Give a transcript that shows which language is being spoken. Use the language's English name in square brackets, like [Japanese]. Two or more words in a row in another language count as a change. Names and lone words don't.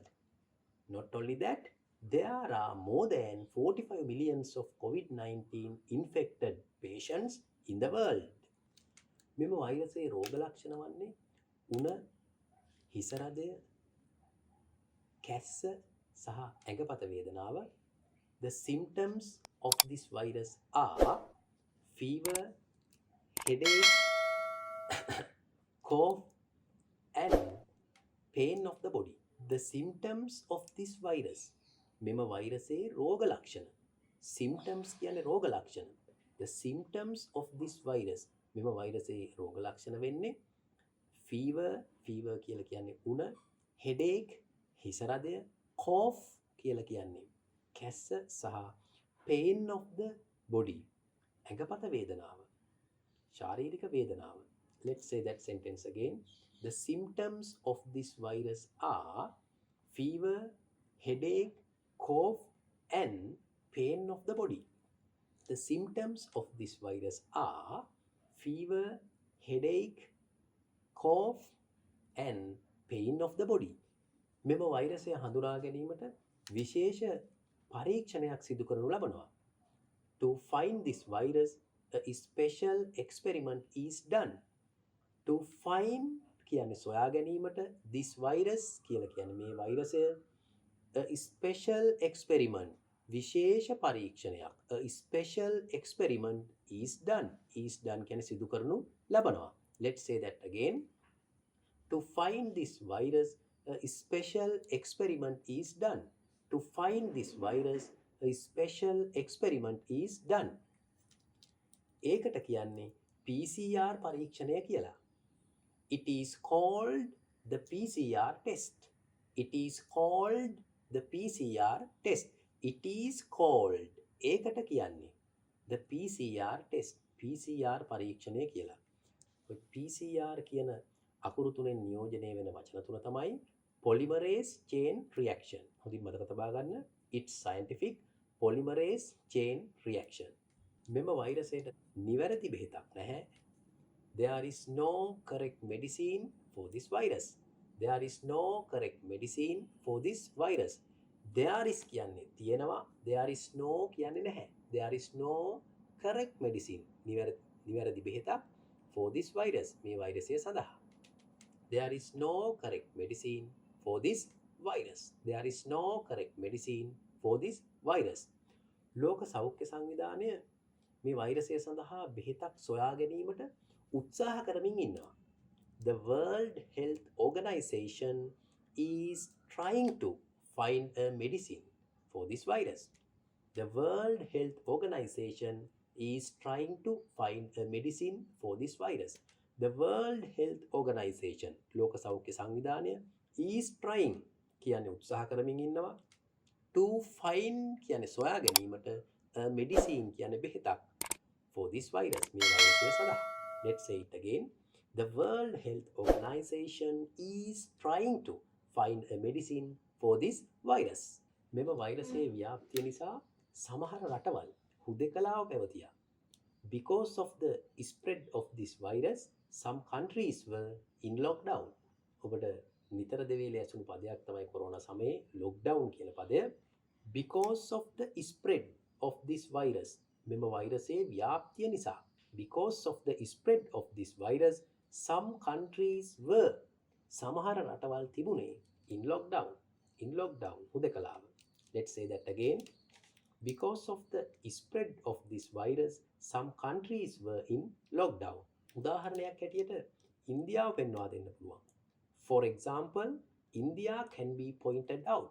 [English] Not only that, there are more than 45 millions of COVID-19 infected patients in the world. [Sinhala] මෙම වෛරසයේ රෝග ලක්ෂණ වන්නේ උණ, හිස රදය, කැස්ස සහ ඇඟපත වේදනාව. [English] The symptoms of this virus are fever, headache, cough and pain of the body. The symptoms of this virus. [Sinhala] මෙම වෛරසයේ රෝග ලක්ෂණ. Symptoms කියන්නේ රෝග ලක්ෂණ. [English] The symptoms of this virus. [Sinhala] මෙම වෛරසයේ රෝග ලක්ෂණ වෙන්නේ fever කියලා කියන්නේ උණ, headache හිස රදය, cough කියලා කියන්නේ කැස්ස සහ [English] pain of the body [Sinhala] ඇඟපත වේදනාව, ශාරීරික වේදනාව. [English] Let's say that sentence again. The symptoms of this virus are fever, headache, cough and pain of the body. The symptoms of this virus are fever, headache, cough and pain of the body. [Sinhala] මෙම වෛරසය හඳුනා ගැනීමට විශේෂ පරීක්ෂණයක් සිදු කරනු ලබනවා. [English] To find this virus, a special experiment is done. To find [Sinhala] කියන්නේ සොයා ගැනීමට, [English] this virus [Sinhala] කියලා කියන්නේ මේ වෛරසය, [English] a special experiment [Sinhala] විශේෂ පරීක්ෂණයක්, [English] a special experiment is done. Is done [Sinhala] කියන්නේ සිදු කරනු ලබනවා. [English] Let's say that again. To find this virus, a special experiment is done. To find this virus, a special experiment is done. [Sinhala] ඒකට කියන්නේ PCR පරීක්ෂණය කියලා. [English] It is called the PCR test. It is called the PCR test. It is called [Sinhala] ඒකට කියන්නේ [English] the PCR test. [Sinhala] PCR පරීක්ෂණය කියලා. PCR කියන අකුරු තුනෙන් නියෝජනය වෙන වචන තුන තමයි [English] polymerase chain reaction. [Sinhala] හොඳින් මතක තබා ගන්න. [English] It's scientific polymerase chain reaction. [Sinhala] මෙම වෛරසයට නිවැරදි බෙහෙතක් නැහැ. [English] There is no correct medicine for this virus. There is no correct medicine for this virus. There is [Sinhala] කියන්නේ තියෙනවා. [English] There is no [Sinhala] කියන්නේ නැහැ. [English] There is no correct medicine. [Sinhala] නිවැරදි බෙහෙතක් [English] for this virus. [Sinhala] මේ වෛරසය සඳහා. [English] There is no correct medicine for this virus. There is no correct medicine for this virus. [Sinhala] ලෝක සෞඛ්‍ය සංවිධානය මේ වෛරසය සඳහා බෙහෙතක් සොයා ගැනීමට උත්සාහ කරමින් ඉන්නවා. [English] The World Health Organization is trying to find a medicine for this virus. The World Health Organization is trying to find a medicine for this virus. The World Health Organization, [Sinhala] ලෝක සෞඛ්‍ය සංවිධානය, [English] is trying [Sinhala] කියන්නේ උත්සාහ කරමින් ඉන්නවා. [English] To find [Sinhala] කියන්නේ සොයා ගැනීමට, [English] a medicine [Sinhala] කියන්නේ බෙහෙතක් [English] for this virus. [Sinhala] මේ වෛරසය සඳහා. [English] Let's say it again. The World Health Organization is trying to find a medicine for this virus. [Sinhala] මෙම වෛරසයේ ව්‍යාප්තිය නිසා සමහර රටවල් හුදෙකලාව පැවතියා. [English] Because of the spread of this virus, some countries were in lockdown. [Sinhala] ඔබට නිතර දෙවේලේ ඇසුණු පදයක් තමයි කොරෝනා සමයේ lockdown කියන පදය. [English] Because of the spread of this virus, [Sinhala] මෙම වෛරසයේ ව්‍යාප්තිය නිසා, [English] because of the spread of this virus, some countries were, [Sinhala] සමහර රටවල් තිබුණේ [English] in lockdown. In lockdown හුදෙකලාව. Let's say that again. Because of the spread of this virus, some countries were in lockdown. [Sinhala] උදාහරණයක් හැටියට ඉන්දියාව පෙන්වා දෙන්න පුළුවන්. [English] For example, India can be pointed out.